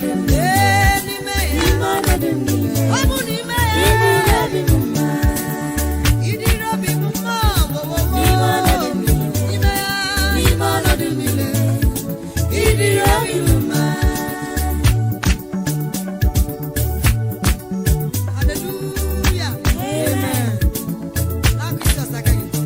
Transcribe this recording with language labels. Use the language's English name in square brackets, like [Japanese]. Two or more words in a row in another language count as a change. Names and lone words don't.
[Igbo] Ee, n'ime ya. Ọ bụ n'ime ya. Ịdịrị obi m mma. Wo, wo, wo. N'ime ya. Ịdịrị obi m mma. [English] Hallelujah. Amen. Now, Jesus, I can